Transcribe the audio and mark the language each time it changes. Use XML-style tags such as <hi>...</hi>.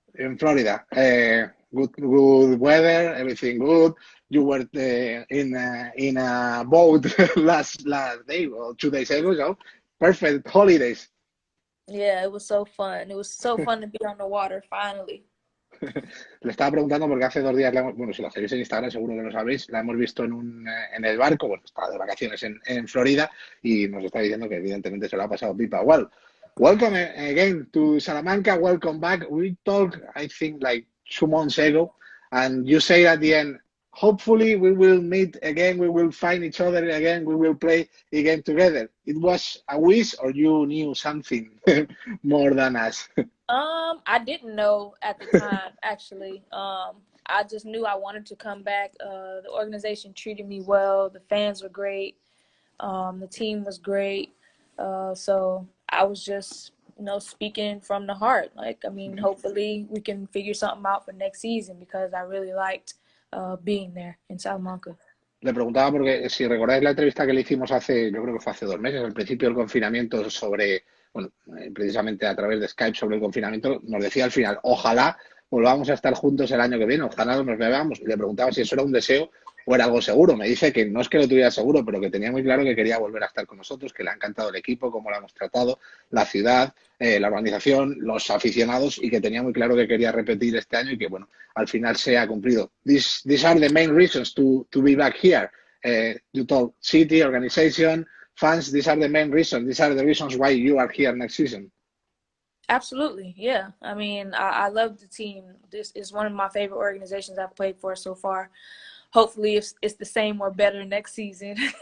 <en>In Florida, good weather, everything good. You were in a boat last day or 2 days ago, so perfect holidays. Yeah, it was so fun. It was so fun to be on the water finally.</en> <es>Le estaba preguntando porque hace 2 días, bueno, si la seguís en Instagram seguro que lo sabéis, la hemos visto en el barco, bueno, estaba de vacaciones en Florida y nos está diciendo que evidentemente se lo ha pasado pipa.</es> <en>Well, welcome again to Salamanca, welcome back. We talked, I think, like 2 months ago, and you say at the end, hopefully we will meet again, we will find each other again, we will play again together. It was a wish or you knew something more than us? I didn't know at the time actually. I just knew I wanted to come back. The organization treated me well. The fans were great. The team was great. So I was just, speaking from the heart. Like, I mean, hopefully we can figure something out for next season because I really liked being there in Salamanca.</en> <es>Le preguntaba porque si recordáis la entrevista que le hicimos hace, yo creo que fue hace 2 meses, al principio del confinamiento, sobre, bueno, precisamente a través de Skype sobre el confinamiento, nos decía al final, ojalá volvamos a estar juntos el año que viene, ojalá nos veamos. Y le preguntaba si eso era un deseo o era algo seguro. Me dice que no es que lo tuviera seguro, pero que tenía muy claro que quería volver a estar con nosotros, que le ha encantado el equipo, cómo lo hemos tratado, la ciudad, la organización, los aficionados y que tenía muy claro que quería repetir este año y que, bueno, al final se ha cumplido.</es> <en>These are the main reasons to be back here. You told city, organization, fans, these are the main reasons. These are the reasons why you are here next season. Absolutely, yeah. I mean, I love the team. This is one of my favorite organizations I've played for so far. Hopefully, it's the same or better next season.</en>